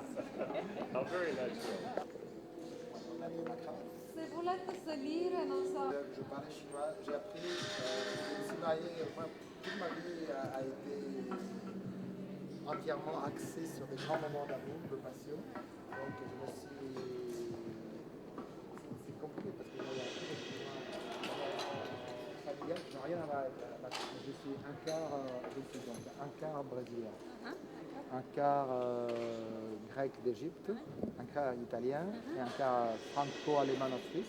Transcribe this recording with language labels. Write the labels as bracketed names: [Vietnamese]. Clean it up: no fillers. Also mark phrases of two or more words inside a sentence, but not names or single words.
[English] How very natural. [Italian] Se volete salire, non so. [French] Je parlais chinois, j'ai appris, je me suis marié, moi, toute ma vie a été entièrement axée sur des grands moments d'amour, de passion. Donc je me suis... C'est compliqué parce que moi, il y a un peu familial, je n'ai rien à voir avec la je suis un quart, donc un quart brésilien, un quart grec d'Égypte, un quart italien et un quart franco-allemand suisse.